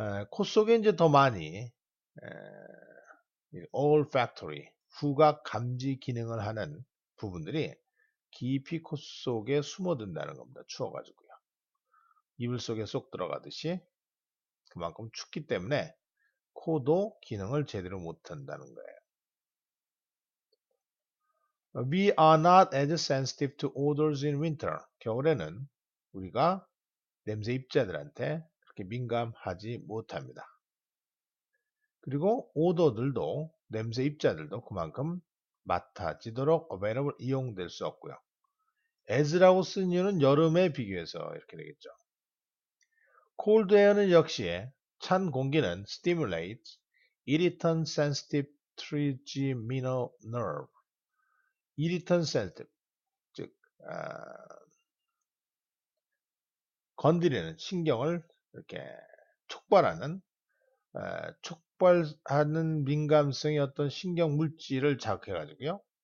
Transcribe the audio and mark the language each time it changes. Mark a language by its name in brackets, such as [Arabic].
[Korean] 코 속에 이제 더 많이 olfactory, 후각 감지 기능을 하는 부분들이 깊이 코 속에 숨어든다는 겁니다. 추워가지고요. 이불 속에 쏙 들어가듯이 그만큼 춥기 때문에 코도 기능을 제대로 못한다는 거예요. [English] We are not as sensitive to odors in winter. [Korean] 겨울에는 우리가 냄새 입자들한테 그렇게 민감하지 못합니다. 그리고 오더들도 냄새 입자들도 그만큼 맡아지도록 available 이용될 수 없고요. as라고 쓴 이유는 여름에 비교해서 이렇게 되겠죠. [English] cold air는 [Korean] 역시 찬 공기는 [English] stimulates irritant sensitive trigeminal nerve. [Korean] irritant sensitive, 즉 건드리는 신경을 이렇게 촉발하는 촉발하는 민감성의 어떤 신경 물질을 자극해가지고요.